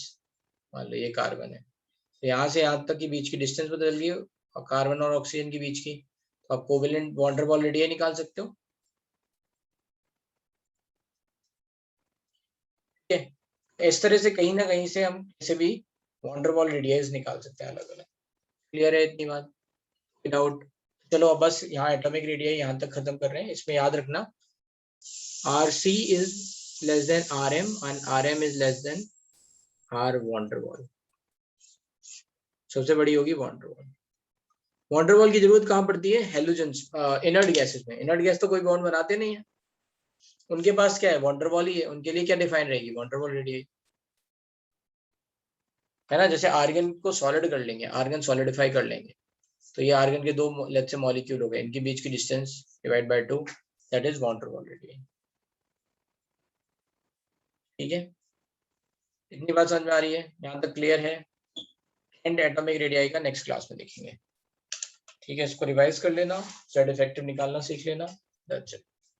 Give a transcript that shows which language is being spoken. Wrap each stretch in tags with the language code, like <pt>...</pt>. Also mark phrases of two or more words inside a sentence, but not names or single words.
<hi>मान लो ये कार्बन है, तो यहाँ से यहाँ तक की बीच की डिस्टेंस बदल गई, और कार्बन और ऑक्सीजन के बीच की, तो आप कोवेलेंट वॉन डर वॉल रेडियाई निकाल सकते हो, ठीक है। इस तरह से कहीं ना कहीं से हम कैसे भी वॉन डर वॉल रेडियाईज निकाल सकते हैं अलग अलग। क्लियर है इतनी बात, डाउट। चलो अब बस यहाँ</hi> <en>atomic radii</en> <hi>यहाँ तक खत्म कर रहे हैं। इसमें याद रखना</hi> <en>RC is less than RM and RM is less than R van der Waal.</en> <hi>सबसे बड़ी होगी van der Waal. van der Waal की जरूरत कहाँ पड़ती है? हेलोजेंस,</hi> <en>inert gases</en> <hi>में.</hi> <en>inert gas</en> <hi>तो कोई बॉन्ड बनाते नहीं है, उनके पास क्या है? van der Waal ही है. उनके लिए क्या डिफाइन रहेगी? van der Waal रेडियस, है ना. जैसे आर्गन को सॉलिड कर लेंगे, आर्गन सॉलिडिफाई कर लेंगे, तो ये आर्गन के दो लेट्स से मॉलिक्यूल हो गए, इनके बीच की</hi> <en>distance divide by 2, that is</en> <hi>van der Waal रेडियस. ठीक है, इतनी बात समझ में आ रही है? यहाँ तक क्लियर है?</hi> <en>and atomic radii</en> <hi>का</hi> <en>next class</en> <hi>में देखेंगे. ठीक है, इसको रिवाइज कर लेना,</hi> <en>Z effective</en> <hi>निकालना सीख लेना.</hi> <en>that's it.</en>